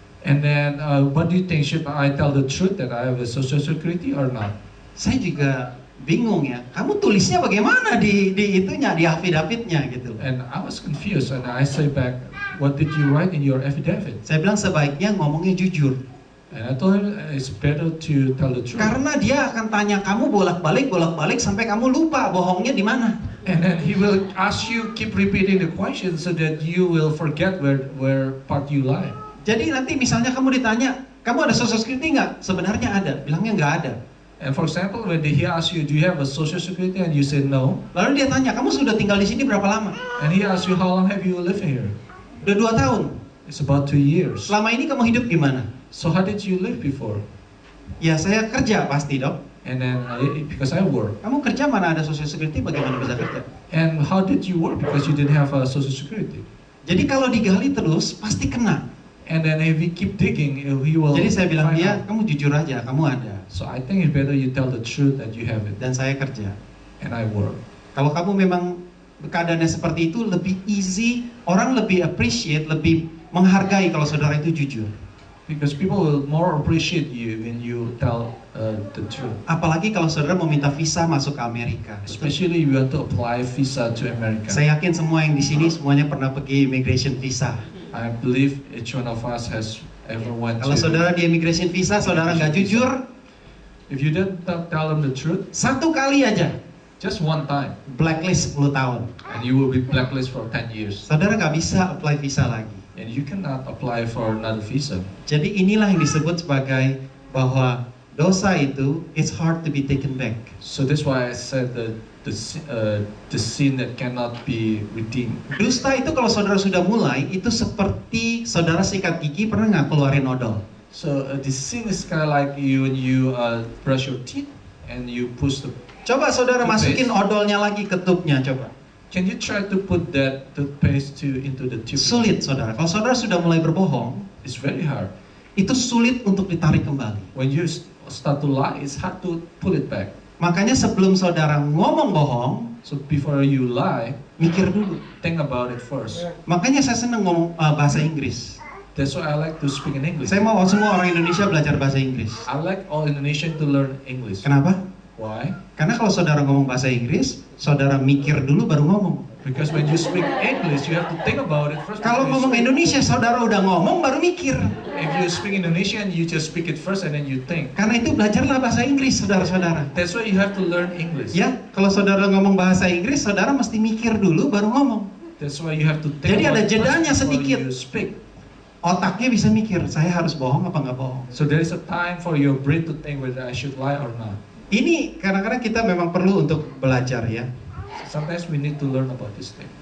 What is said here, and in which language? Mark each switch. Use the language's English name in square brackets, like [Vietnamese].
[English] and then what do you think? Should I tell the truth that I have a social security or not? [Indonesian] Saya juga bingung ya. Kamu tulisnya bagaimana di affidavitnya gitu. [English] And I was confused, and I say back, what did you write in your affidavit? [Indonesian] Saya bilang sebaiknya ngomongnya jujur. [English] And I told him it's better to tell the truth. [Indonesian] Karena dia akan tanya kamu bolak-balik sampai kamu lupa bohongnya di mana. [English] And then he will ask you, keep repeating the question so that you will forget where part you lie. [Indonesian] Jadi nanti misalnya kamu ditanya, kamu ada social security nggak? Sebenarnya ada, bilangnya nggak ada. [English] And for example, when he asks you, do you have a social security? And you say no. [Indonesian] Lalu dia tanya, kamu sudah tinggal di sini berapa lama? [English] And he asks you, how long have you lived here? [Indonesian] Udah 2 tahun. [English] It's about 2 years. [Indonesian] Selama ini kamu hidup gimana? [English] So how did you live before? [Indonesian] Ya saya kerja pasti dok. [English] And then because I work. [Indonesian] Kamu kerja mana ada social security, bagaimana bisa kerja? [English] And how did you work? Because you didn't have a social security. [Indonesian] Jadi kalau digali terus pasti kena. [English] And then if we keep digging, he will. [Indonesian] Jadi saya bilang [English] find [Indonesian] dia, [English] out. [Indonesian] kamu jujur aja, kamu ada. [English] So I think it's better you tell the truth that you have it. [Indonesian] Dan saya kerja. [English] And I work. [Indonesian] Kalau kamu memang keadaannya seperti itu, lebih easy, orang lebih appreciate, lebih menghargai kalau saudara itu jujur. [English] Because people will more appreciate you when you tell the truth. [Indonesian] Apalagi kalau saudara mau minta visa masuk ke Amerika. [English] Especially you want to apply visa to America. [Indonesian] Saya yakin semua yang di sini semuanya pernah pergi immigration visa. [English] I believe each one of us has ever went [Indonesian] Kalau [English] to. [Indonesian] saudara di immigration visa, saudara nggak jujur, [English] If you don't tell them the truth, [Indonesian] satu kali aja [English] just one time, [Indonesian] blacklist 10 tahun. [English] and you will be blacklisted for 10 years. [Indonesian] Saudara nggak bisa apply visa lagi. [English] And you cannot apply for another visa. [Indonesian] Jadi inilah yang disebut sebagai bahwa dosa itu [English] it's hard to be taken back. So that's why I said that the sin that cannot be redeemed. [Indonesian] Dusta itu kalau saudara sudah mulai itu seperti saudara sikat gigi pernah nggak keluarin odol? [English] So the sin is kind of like you when you brush your teeth and you push the. [Indonesian] Coba saudara [English] Toothpaste. [Indonesian] masukin odolnya lagi ke tubnya coba. [English] Can you try to put that toothpaste into the tube? [Indonesian] Sulit saudara. Kalau saudara sudah mulai berbohong, [English] It's very hard. [Indonesian] itu sulit untuk ditarik kembali. [English] When you start to lie, it's hard to pull it back. [Indonesian] Makanya sebelum saudara ngomong bohong, [English] So before you lie, [Indonesian] mikir dulu. [English] think about it first. [Indonesian] Makanya saya senang ngomong bahasa Inggris. [English] That's why I like to speak in English. [Indonesian] Saya mau semua orang Indonesia belajar bahasa Inggris. [English] I like all Indonesian to learn English. [Indonesian] Kenapa? [English] Why? [Indonesian] Karena kalau saudara ngomong bahasa Inggris, saudara mikir dulu baru ngomong. [English] Because when you speak English, you have to think about it first. [Indonesian] Kalau [English] before you [Indonesian] ngomong [English] speak. [Indonesian] Indonesia, saudara udah ngomong baru mikir. [English] If you speak Indonesian, you just speak it first and then you think. [Indonesian] Karena itu belajarlah bahasa Inggris, saudara-saudara. [English] That's why you have to learn English. [Indonesian] Ya, kalau saudara ngomong bahasa Inggris, saudara mesti mikir dulu baru ngomong. [English] That's why you have to think [Indonesian] Jadi ada [English] about it [Indonesian] jedanya [English] first before [Indonesian] sedikit. [English] you speak. [Indonesian] Otaknya bisa mikir, saya harus bohong apa nggak bohong. [English] So there is a time for your brain to think whether I should lie or not. [Indonesian] Ini kadang-kadang kita memang perlu untuk belajar ya. [English] Sometimes we need to learn about this thing.